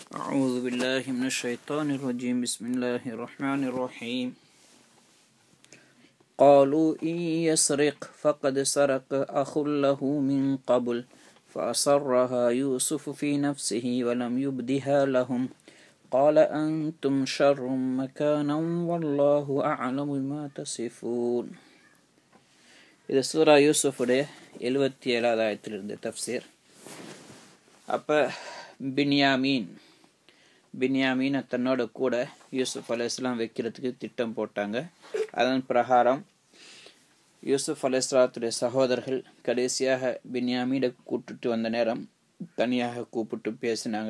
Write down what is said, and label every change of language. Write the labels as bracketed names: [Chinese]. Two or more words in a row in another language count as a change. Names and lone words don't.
[Arabic] أعوذ بالله من الشيطان الرجيم بسم الله الرحمن الرحيم قالوا إن يسرق فقد سرق أخ له من قبل فأصرها يوسف في نفسه ولم يبدها لهم قال أنتم شر مكانا والله أعلم بما تصفون. [Tamil] இது சூரா யூசுஃபுடைய 77வது ஆயத்திலிருந்து தஃப்சீர். அப்போ பின்யாமீன் தன்னோட கூட யூசுப் அலைஹிஸ்ஸலாம் வைக்கிறதுக்கு திட்டம் போட்டாங்க. அதன் பிரகாரம் யூசுப் அலைஹிஸ்ஸலாத்துடைய சகோதரர்கள் கடைசியாக பின்யாமீனை கூப்பிட்டு வந்த நேரம் தனியாக கூப்பிட்டு பேசினாங்க.